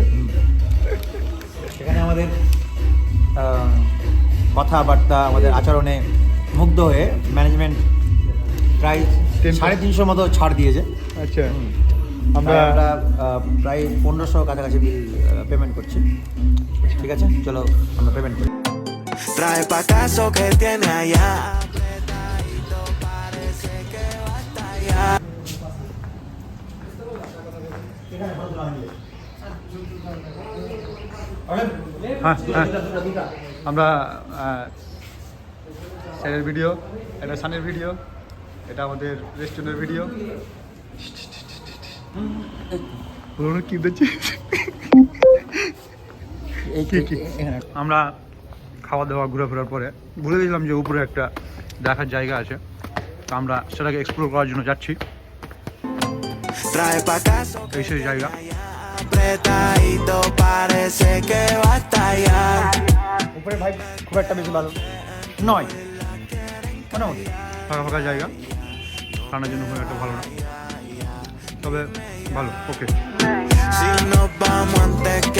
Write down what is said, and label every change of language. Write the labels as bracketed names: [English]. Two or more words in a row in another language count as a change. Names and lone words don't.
[Bangla] সেখানে আমাদের কথাবার্তা, আমাদের আচরণে মুগ্ধ হয়ে ম্যানেজমেন্ট প্রায় 350 মতো ছাড় দিয়েছে। আচ্ছা, আমরা আমরা প্রায় 1500 কাছাকাছি বিল পেমেন্ট করছি। ঠিক আছে, চলো আমরা পেমেন্ট করি। [Spanish] Trae pa' caso que tiene allá. Apretadito, parece que va a estallar. [Bangla] হ্যাঁ, আমরা স্যারের ভিডিও, এটা সানের ভিডিও, এটা আমাদের রেস্টুরেন্টের ভিডিও। বলুন কি দেখছিস? আমরা খাওয়া দাওয়া ঘোরাফেরার পরে ভুলে দিলাম যে উপরে একটা দেখার জায়গা আছে, তো আমরা সেটাকে এক্সপ্লোর করার জন্য যাচ্ছি। [Spanish] Trae pa' caso [Bangla] এই সেই জায়গা। [Spanish] apretadito, parece que va a estallar. [Bangla] উপরে ভাই খুব একটা বেশি ভালো নয়, মোটামুটি ফাঁকা ফাঁকা জায়গা, ঠান্ডার জন্য খুব একটা ভালো না, তবে ভালো। ওকে, [Spanish] Si nos vamos antes que